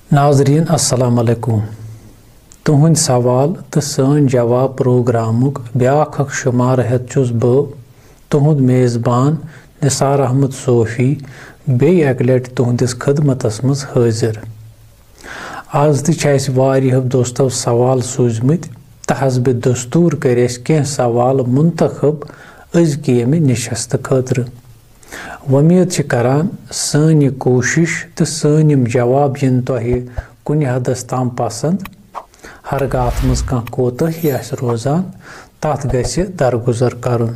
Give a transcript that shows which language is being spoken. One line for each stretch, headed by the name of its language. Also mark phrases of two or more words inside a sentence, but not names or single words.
Kashmiri: नाज़रीन अस्सलाम अलैकुम। तुहंद सवाल तो सन जवाब प्रोग्रामुक ब्याख शुमार हेत छुस बह तुहंद मेज़बान निसार अहमद सोफी बेय एक लट तुहंदिस खदमतस मज हाजिर। आज तस वारियों दोस्तों सवाल सूझमत तो हस्ब दस्तूर कर कह सवाल मुंतखब अज़की नशस्त खतर। उम्मीद करान सन यह कोशिश तो सन यम जवाब इन तुह कुन हदस ताम पसंद हरगाह अत मज कह कोताही रोजान तथ गि दरगुजर करन।